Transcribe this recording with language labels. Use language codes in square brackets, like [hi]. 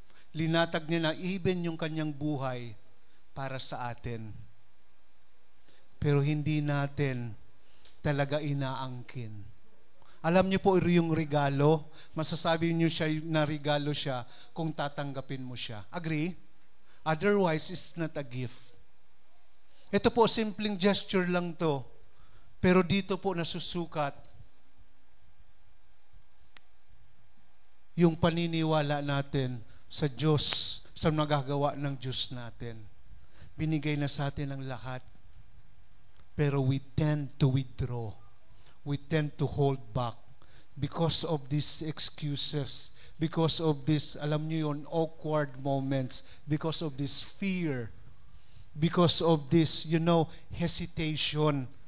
[tl] Linatag niya na even yung kanyang buhay para sa atin. Pero hindi natin talaga inaangkin. Alam niyo po yung regalo, masasabi niyo siya na regalo siya kung tatanggapin mo siya. Agree? [en] Otherwise, it's not a gift. [tl] Ito po, simpleng gesture lang to. Pero dito po nasusukat yung paniniwala natin sa Diyos, sa nagagawa ng Diyos natin. Binigay na sa atin ang lahat. [en] Pero we tend to withdraw. We tend to hold back because of these excuses, because of this, [tl] alam niyo yun, [en] awkward moments, because of this fear, because of this, hesitation.